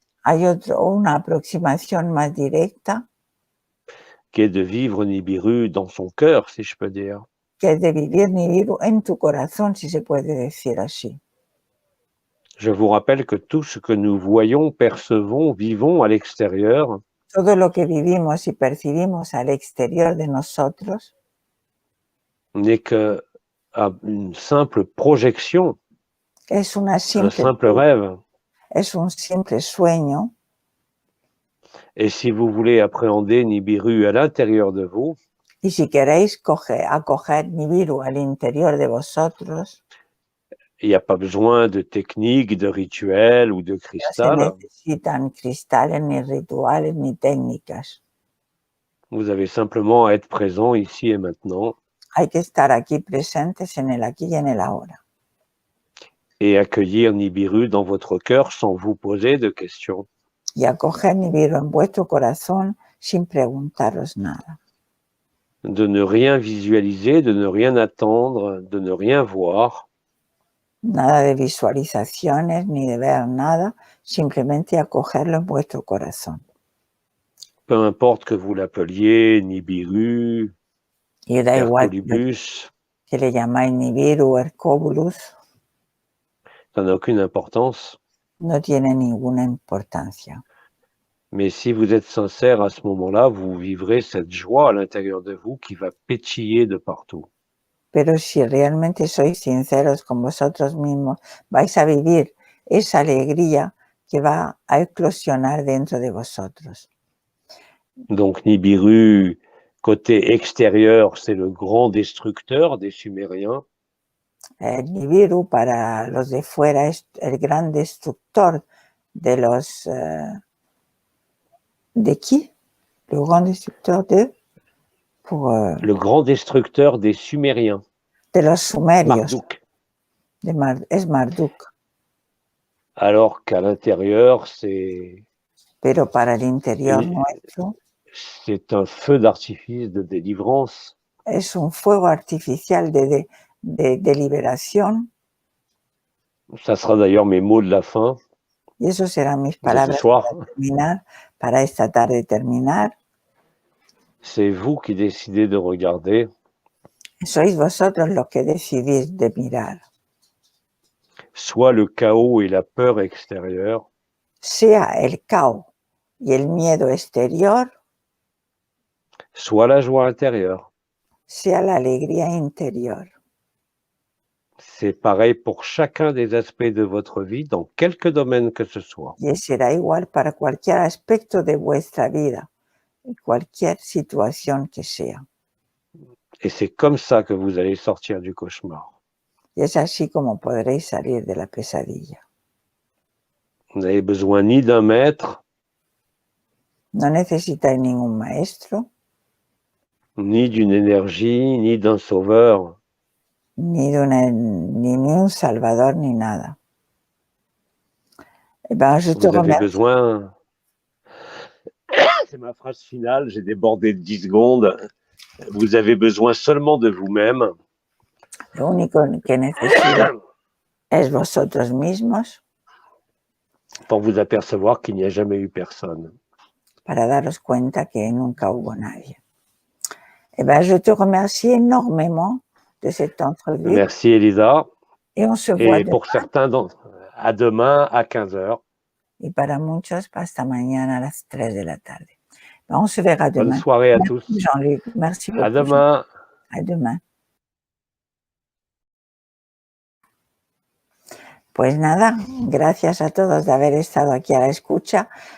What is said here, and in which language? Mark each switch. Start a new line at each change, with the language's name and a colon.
Spanish: Hay una aproximación más directa.
French: Qui est de vivre Nibiru dans son cœur, si je peux dire.
Spanish: Que es de vivir Nibiru en tu corazón, si se puede decir así.
French: Je vous rappelle que tout ce que nous voyons, percevons, vivons à l'extérieur.
Spanish: Todo lo que vivimos y percibimos al exterior de nosotros.
French: N'est qu'une simple projection.
Spanish: Es un
French: simple rêve.
Spanish: Es un simple sueño.
French: Et si vous voulez appréhender Nibiru à l'intérieur de vous,
Spanish: y si queréis acoger Nibiru al interior de vosotros,
French: il n'y a pas besoin de techniques, de rituels ou de cristal.
Spanish: No se necesitan cristales, ni rituales, ni técnicas.
French: Vous avez simplement à être présent ici et maintenant.
Spanish: Hay que estar aquí presentes en el aquí y en el ahora.
French: Et accueillir Nibiru dans votre cœur sans vous poser de questions.
Spanish: Y acoger Nibiru en vuestro corazón sin preguntaros nada.
French: De ne rien visualiser, de ne rien attendre, de ne rien voir.
Spanish: Nada de visualizaciones ni de ver nada, simplemente acogerlo en vuestro corazón.
French: Peu importe que vous l'appeliez Nibiru, Hercolibus.
Spanish: Que le llamáis Nibiru o Hercobulus.
French: Ça n'a aucune importance.
Spanish: No tiene ninguna importancia.
French: Mais si vous êtes sincère à ce moment-là, vous vivrez cette joie à l'intérieur de vous qui va pétiller de partout.
Spanish: Pero si realmente sois sinceros con vosotros mismos, vais a vivir esa alegría que va a eclosionar dentro de vosotros.
French: Donc Nibiru, côté extérieur, c'est le grand destructeur des Sumériens.
Spanish: Nibiru, para los de fuera, es el gran destructor de los...
French: ¿De qui? Le grand destructeur de... le grand destructeur des Sumériens.
Spanish: De los sumerios. Marduk. Es Marduk.
French: Alors qu'à l'intérieur, c'est...
Spanish: Pero para el interior nuestro...
French: C'est un feu d'artifice de délivrance.
Spanish: Es un fuego artificial de liberación.
French: Ça sera d'ailleurs mes mots de la fin.
Spanish: Y eso serán mis palabras para terminar, para esta tarde terminar.
French: C'est vous qui décidez de regarder.
Spanish: Sois vosotros los que decidís de mirar.
French: Soit le chaos et la peur extérieure.
Spanish: Sea el caos y el miedo exterior.
French: Soit la joie intérieure.
Spanish: Sea la alegría interior.
French: C'est pareil pour chacun des aspects de votre vie, dans quelque domaine que ce soit.
Spanish: Y será igual para cualquier aspecto de vuestra vida, en cualquier situación que sea.
French: Et c'est comme ça que vous allez sortir du cauchemar.
Spanish: Y es así como podréis salir de la pesadilla.
French: Vous n'avez besoin ni d'un maître,
Spanish: no necesitáis ningún maestro,
French: ni d'une énergie, ni d'un sauveur.
Spanish: Ni un salvador, ni nada.
French: Eh ben, je te Vous avez remercie. besoin, c'est ma phrase finale, j'ai débordé de 10 secondes. Vous avez besoin seulement de vous-même.
Spanish: Lo único que necesito es vosotros mismos.
French: Pour vous apercevoir qu'il n'y a jamais eu personne.
Spanish: Para daros cuenta que nunca hubo nadie.
French: Eh ben, je te remercie énormément de cette entrevue. Merci Elisa. Et on se voit pour certains, à demain à 15h.
Spanish: Y para muchos, hasta mañana a las 3 de la tarde.
French: On se verra demain. Bonne soirée à Merci tous. Jean-Luc, merci beaucoup. À demain. À demain.
Spanish: Pues nada, gracias a todos de haber estado aquí a la escucha.